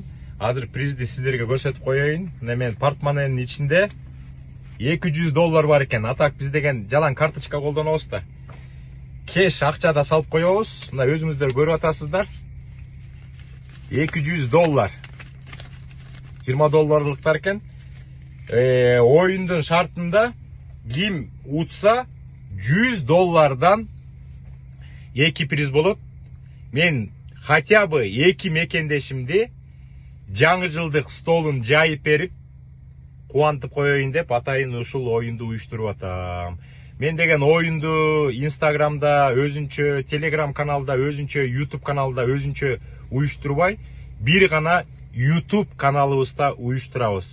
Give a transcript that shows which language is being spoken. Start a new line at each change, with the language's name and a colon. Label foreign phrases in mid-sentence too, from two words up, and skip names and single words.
Kyrgyz: Азыр призди сиздерге көрсөтүп коеюн. Мына мен портмоненин ичинде $200 бар экен. Атак биз деген жалаң карточка колдонобуз да. Кеш акча да салып коебуз. Мына өзүңүздөр көрүп атасыздар. $200. $20 экен. Oyundun şartında kim utsa $100'dan 2 priz bolot. Men
Russian: хотя бы
Kyrgyz: 2 мекендешимди жаңы жылдык столун жайып берип кубантып коеюн деп атайын ушул оюнду уюштуруп атам. Мен деген оюнду Instagram'da өзүнчө, Telegram каналда өзүнчө, YouTube каналда өзүнчө уюштурбай, бир гана YouTube каналыбызда уюштурабыз.